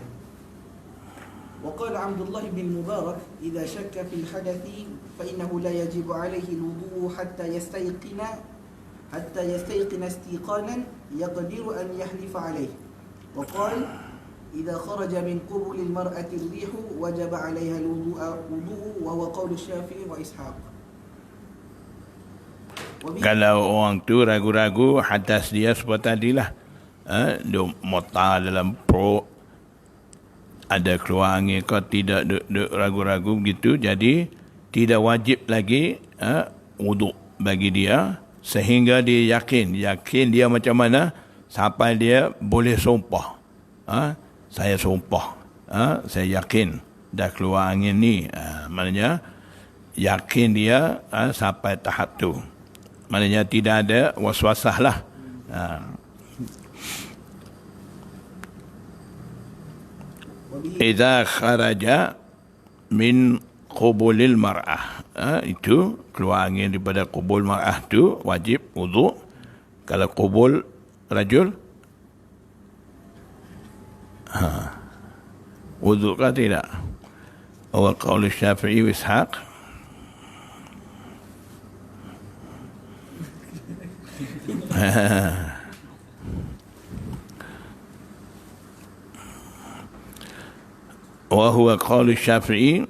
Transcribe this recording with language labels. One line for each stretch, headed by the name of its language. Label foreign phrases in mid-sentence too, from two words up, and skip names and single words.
Arabic: وقال عبد الله بن المبارك إذا شك في الحدث فإنه لا يجب عليه الوضوء حتى يستيقن استيقانا يقدر أن يحلف عليه. وقال إذا خرج من قبل المرأة الريح وجب عليها الوضوء وهو قول الشافعي وإسحاق.
Malay: Kalau orang tu ragu-ragu hadas dia seperti tadilah, duk motar dalam perut, ada keluar angin kau tidak ragu-ragu begitu, jadi tidak wajib lagi wuduk bagi dia, sehingga dia yakin dia macam mana sampai dia boleh sumpah. Saya sumpah, saya yakin dah keluar angin ni. Maknanya yakin dia sampai tahap tu. Maknanya tidak ada waswasah lah.
Arabic: إذا خرج من قبل المرأة,
Malay: itu keluar angin daripada
Arabic: قبل المرأة
Malay: tu wajib wuduk. Kalau
Arabic: قبل الرجل
Malay: wuduk kah tidak?
Arabic: وقول الشافعي وإسحاق. وهو قول الشافعي.